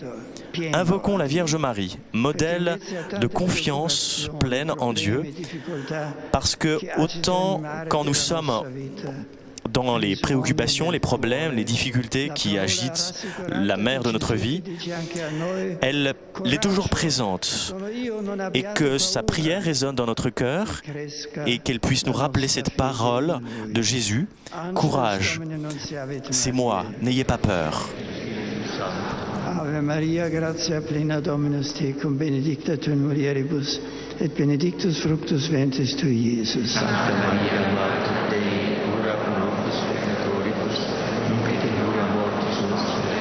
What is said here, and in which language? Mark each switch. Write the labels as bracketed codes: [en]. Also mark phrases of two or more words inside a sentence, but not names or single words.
[fr] Invoquons la Vierge Marie, modèle de confiance pleine en Dieu, parce que autant quand nous sommes dans les préoccupations, les problèmes, les difficultés qui agitent la mer de notre vie, elle est toujours présente et que sa prière résonne dans notre cœur et qu'elle puisse nous rappeler cette parole de Jésus. Courage, c'est moi, n'ayez pas peur. [la] Ave Maria, gratia plena Dominus tecum, benedicta tu in mulieribus, et benedictus fructus ventris tui, Iesus. Sancta Maria, Mater Dei, ora pro nobis peccatoribus, nunc et in hora mortis nostre.